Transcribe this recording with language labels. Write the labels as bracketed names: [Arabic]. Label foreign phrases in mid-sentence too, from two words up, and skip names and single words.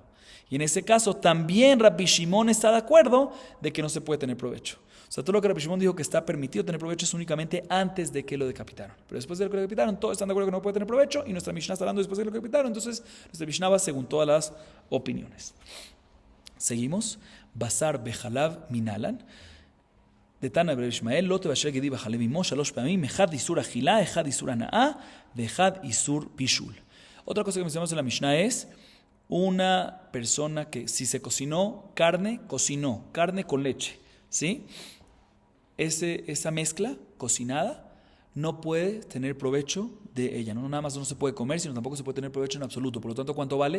[Spanish] Y en ese caso también Rabbi Shimon está de acuerdo de que no se puede tener provecho. O sea, todo lo que Rabbi Shimon dijo que está permitido tener provecho es únicamente antes de que lo decapitaron. Pero después de que lo decapitaron, todos están de acuerdo que no puede tener provecho y nuestra Mishnah está hablando después de que lo decapitaron. Entonces, nuestra Mishnah va según todas las opiniones. [Hebrew] Seguimos. בשר בחלב מנלן. דתנא רבי ישמעאל, לא תבשל גדי בחלב אמו, שלש פעמים, אחד איסור אכילה, אחד איסור הנאה, אחד איסור בישול. [Spanish] Otra cosa que mencionamos en la Mishnah es una persona que si se cocinó carne con leche, ¿sí? Esa mezcla cocinada no puede tener provecho de ella. No nada más no se puede comer, sino tampoco se puede tener provecho en absoluto. Por lo tanto, ¿cuánto vale?